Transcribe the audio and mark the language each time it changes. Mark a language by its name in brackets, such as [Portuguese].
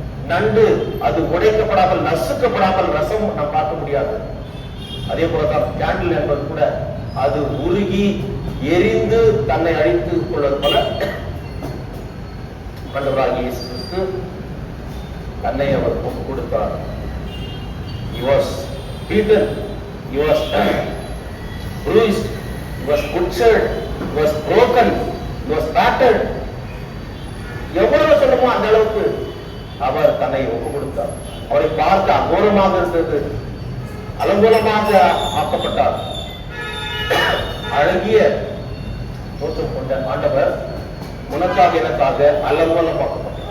[Tamil] நண்டு அது உடைக்கப்படாமல், நசுக்கப்படாமல் ரசம் நாம் பார்க்க முடியாது. அதே போலதான் கேண்டில் என்பது கூட அது உருகி எரிந்து தன்னை அழித்துக் கொள்வது போல ஆண்டவராகிய இயேசு கிறிஸ்து தன்னை அவர் ஒப்புக் கொடுத்தார். [English] He was beaten, he was bruised, he was butchered, he was broken, he was battered. [Tamil] எவ்வளவு சொல்லுமோ அந்த அளவுக்கு அவர் தன்னை ஒப்புக் கொடுத்தார். அவரை பார்க்க அகோரமாக இருந்தது, அலங்கோலமாக ஆக்கப்பட்டார். அழகிய தோற்றம் கொண்ட ஆண்டவர் உனக்காக எனக்காக அலங்கோலமாக்கப்பட்டார்.